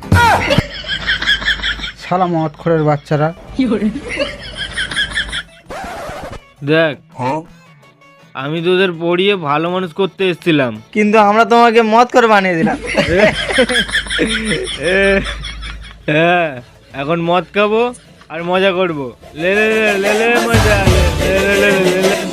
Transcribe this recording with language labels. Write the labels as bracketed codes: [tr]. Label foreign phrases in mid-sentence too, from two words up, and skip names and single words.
[bn] শালা মদখোরের বাচ্চারা। দেখ, আমি তোদের পড়িয়ে ভালো মানুষ করতে এসেছিলাম, কিন্তু আমরা তোমাকে মত করে বানিয়ে দিলাম। হ্যাঁ, এখন মদ খাবো আর মজা করবো। লে লে লে লে লে মজা, লে লে লে লে লে।